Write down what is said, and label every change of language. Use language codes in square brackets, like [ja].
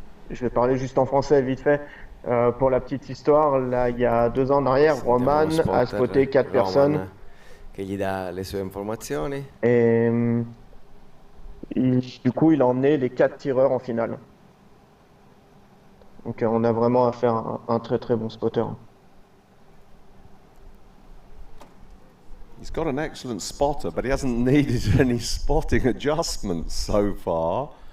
[fr] Je vais parler juste en français vite fait. Pour la petite histoire, là, il y a 2 ans en arrière, Roman a spoté 4 personnes. [it] Che gli dà le sue informazioni. [fr] Et du coup, il a emmené les 4 tireurs en finale. Donc on a vraiment affaire à un très très bon spotter. [en] He's got an excellent spotter, but he hasn't needed any spotting adjustments so far.